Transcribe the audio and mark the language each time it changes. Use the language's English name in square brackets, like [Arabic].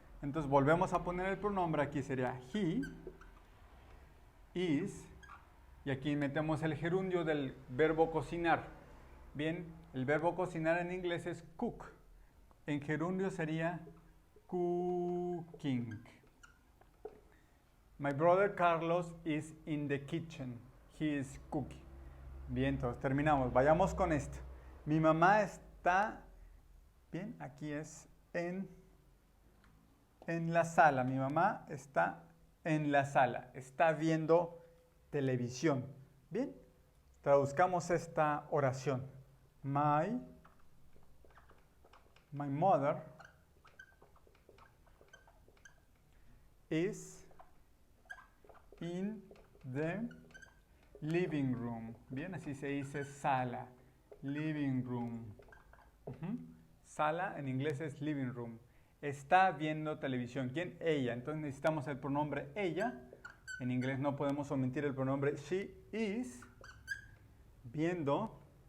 [Spanish] Entonces volvemos a poner el pronombre, aquí sería he, is, y aquí metemos el gerundio del verbo cocinar. Bien, el verbo cocinar en inglés es cook. En gerundio sería cooking. [English] My brother Carlos is in the kitchen. He is cooking. [Spanish] Bien, entonces terminamos. Vayamos con esto. Mi mamá está, bien, aquí es en la sala. Mi mamá está en la sala. Está viendo televisión. Bien, traduzcamos esta oración. [English] My mother is in the living room. [Spanish] Bien, así se dice sala. Living room. Sala en inglés es living room. Está viendo televisión. ¿Quién? Ella. Entonces necesitamos el pronombre ella. En inglés no podemos omitir el pronombre [English] she is. [Spanish] Viendo.